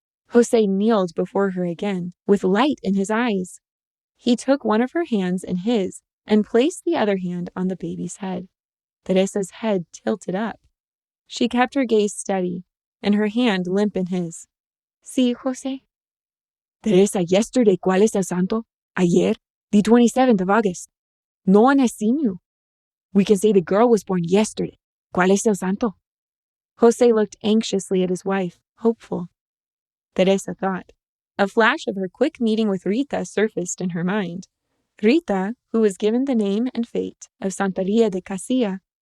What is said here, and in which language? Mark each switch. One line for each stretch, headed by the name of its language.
English: Jose kneeled before her again, with light in his eyes. He took one of her hands in his and placed the other hand on the baby's head. Teresa's head tilted up. She kept her gaze steady, and her hand limp in his.
Spanish: Sí, Jose? Teresa,
English: yesterday,
Spanish: ¿cuál es el santo?
English: Ayer, the 27th of August. No one has seen you. We can say the girl was born yesterday.
Spanish: ¿Cuál es el santo?
English: Jose looked anxiously at his wife, hopeful. Teresa thought. A flash of her quick meeting with Rita surfaced in her mind. Rita, who was given the name and fate of Santa Maria de Casilla.